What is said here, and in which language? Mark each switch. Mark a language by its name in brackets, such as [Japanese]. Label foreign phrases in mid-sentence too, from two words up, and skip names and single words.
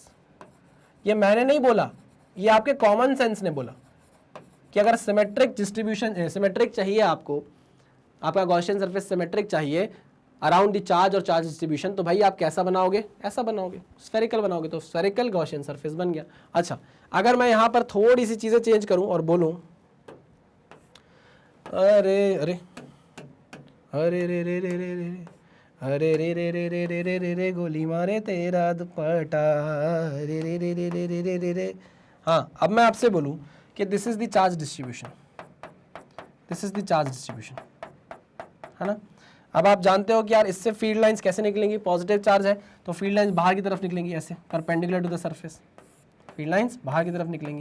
[Hindi] ये मैंने नहीं बोला, ये आपके [English] common sense [Hindi] ने बोला कि अगर [English] symmetric distribution, [Hindi] सिमेट्रिक चाहिए आपको, आपका [English] Gaussian surface symmetric [Hindi] चाहिए [English] around the charge [Hindi] और [English] charge distribution, [Hindi] तो भाई आप कैसा बनाओगे, ऐसा बनाओगे, स्फेरिकल बनाओगे, तो [English] spherical Gaussian surface [Hindi] बन गया। अच्छा, अगर मैं यहां पर थोड़ी सी चीजें चेंज करूं और बोलूं अरे अरे अरे रे रे रे रे रे अरे रे रे रे रे रे रे रे रे गोली मारे तेरा दुपट्टा रे रे रे रे रे रे रे रे रे। हाँ, अब मैं आपसे बोलूं कि [English] this is the charge distribution, this is the charge distribution, [Hindi] है ना। अब आप जानते हो कि यार इससे [English] field lines [Hindi] कैसे निकलेंगी, [English] positive charge [Hindi] है तो [English] field lines [Hindi] बाहर की तरफ निकलेंगी, ऐसे [English] perpendicular to the surface, field lines [Hindi] बाहर की तरफ निकलेंगी।